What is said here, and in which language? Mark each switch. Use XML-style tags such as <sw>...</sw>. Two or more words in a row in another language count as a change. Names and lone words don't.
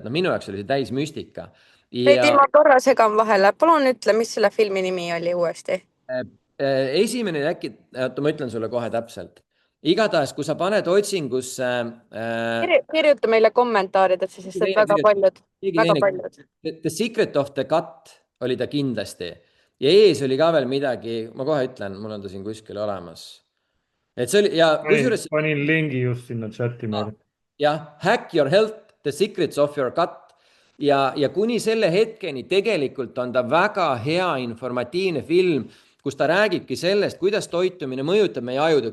<et>Et minu jaoks oli see täis müstika. Heidi, ma korra segan vahele. Palun ütle, mis selle filmi nimi oli uuesti? Esimene äkki, ma ütlen sulle kohe täpselt. Igatahes, kui sa paned otsingusse... Kirjuta meile kommentaaridesse, sest et väga paljud. The Secret of the Gut oli ta kindlasti. Ja ees oli ka veel midagi, ma kohe ütlen, mul on ta siin kuskil olemas. Et see oli, ja panin lingi just sinna chati meile. Jah, Hack Your Health, The Secrets of Your Gut. Ja kuni selle hetkeni tegelikult on ta väga hea informatiivne film, kus ta räägibki sellest, kuidas toitumine mõjutab meie ajutöö.</et>